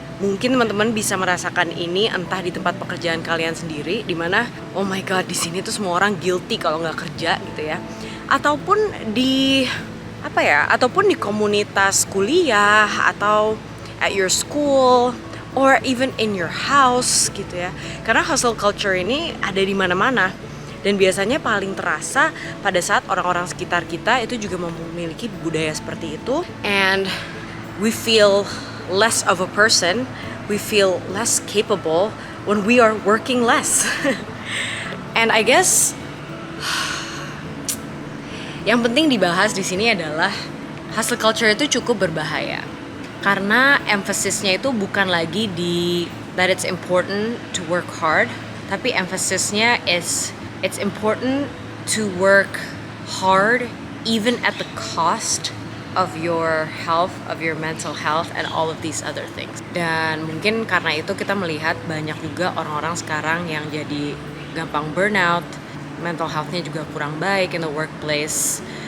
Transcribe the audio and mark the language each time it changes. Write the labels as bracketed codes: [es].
[id] Mungkin teman-teman bisa merasakan ini entah di tempat pekerjaan kalian sendiri, di mana [en] oh my god [id] di sini tuh semua orang guilty kalau nggak kerja gitu ya, ataupun di ataupun di komunitas kuliah atau [en] at your school or even in your house [id] gitu ya. Karena hustle culture ini ada di mana-mana. Dan biasanya paling terasa pada saat orang-orang sekitar kita itu juga memiliki budaya seperti itu. [en] And we feel less of a person, we feel less capable when we are working less. And I guess [id] yang penting dibahas di sini adalah hustle culture itu cukup berbahaya. Karena emphasisnya itu bukan lagi di [en] that it's important to work hard, [id] tapi emphasisnya [en] is it's important to work hard even at the cost of your health, of your mental health and all of these other things. [id] Dan mungkin karena itu kita melihat banyak juga orang-orang sekarang yang jadi gampang burnout, mental health-nya juga kurang baik [en] in the workplace.